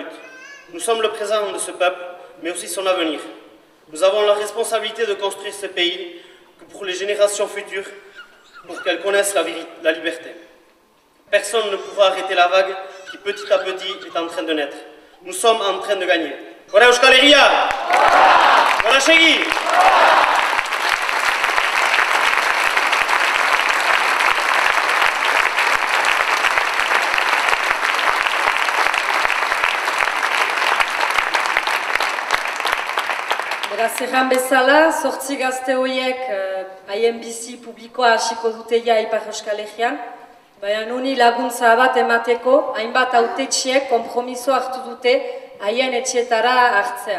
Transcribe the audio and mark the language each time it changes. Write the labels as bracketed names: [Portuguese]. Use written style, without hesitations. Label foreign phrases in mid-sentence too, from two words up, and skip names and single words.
[French] Nous sommes le présent de ce peuple, mais aussi son avenir. Nous avons la responsabilité de construire ce pays pour les générations futures, pour qu'elles connaissent la liberté. Personne ne pourra arrêter la vague qui petit à petit est en train de naître. Nous sommes en train de gagner. [Basque] Gora Euskal Herria! Gora segi! Beraz, erran bezala, 8 gazte horiek haien bizi publikoa hasiko dute ja Ipar Euskal Herrian, baina honi laguntza bat emateko, hainbat hautetsiek konpromiso hartu dute haien etxeetara hartzea.